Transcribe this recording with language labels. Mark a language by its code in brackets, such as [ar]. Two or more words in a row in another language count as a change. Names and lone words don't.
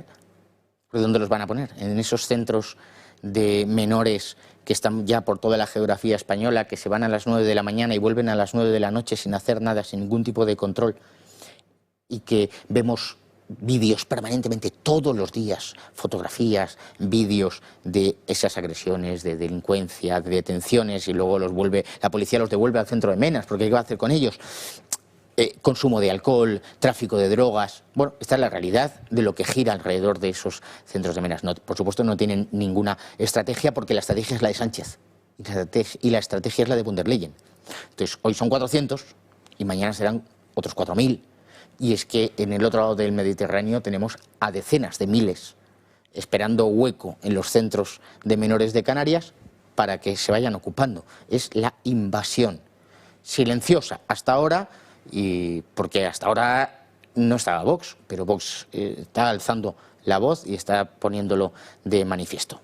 [es] ¿Por dónde los van a poner? En esos centros de menores que están ya por toda la geografía española, que se van a las 9 de la mañana y vuelven a las 9 de la noche sin hacer nada, sin ningún tipo de control, y que vemos vídeos permanentemente, todos los días, fotografías, vídeos de esas agresiones, de delincuencia, de detenciones, y luego la policía los devuelve al centro de menas, porque ¿qué va a hacer con ellos? Consumo de alcohol, tráfico de drogas. Bueno, esta es la realidad de lo que gira alrededor de esos centros de menas. No, por supuesto no tienen ninguna estrategia, porque la estrategia es la de Sánchez y la estrategia es la de von der Leyen. Entonces, hoy son 400 y mañana serán otros 4.000. Y es que en el otro lado del Mediterráneo tenemos a decenas de miles esperando hueco en los centros de menores de Canarias para que se vayan ocupando. Es la invasión silenciosa hasta ahora, y porque hasta ahora no estaba Vox, pero Vox está alzando la voz y está poniéndolo de manifiesto.